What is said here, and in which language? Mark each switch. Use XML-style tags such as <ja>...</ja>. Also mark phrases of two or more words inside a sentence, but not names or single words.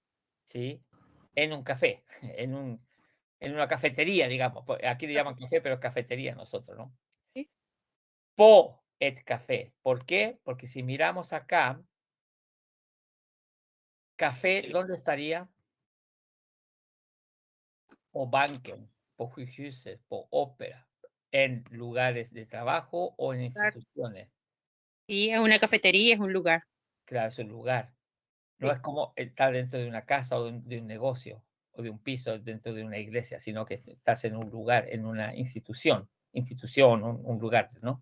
<es>Sí, en un café, en una cafetería, digamos. Aquí le llaman café, pero es cafetería nosotros, ¿no? Sí.</es> <sv>Po et café.</sv> <es>¿Por qué? Porque si miramos acá, café, ¿dónde estaría?</es> <sv>O banken, po sjukhus, po ópera,</sv> <es>en lugares de trabajo o en instituciones. Sí, es una cafetería, es un lugar. Claro, es un lugar. No es como estar dentro de una casa o de un negocio o de un piso dentro de una iglesia, sino que estás en un lugar, en una institución, un lugar, ¿no?</es>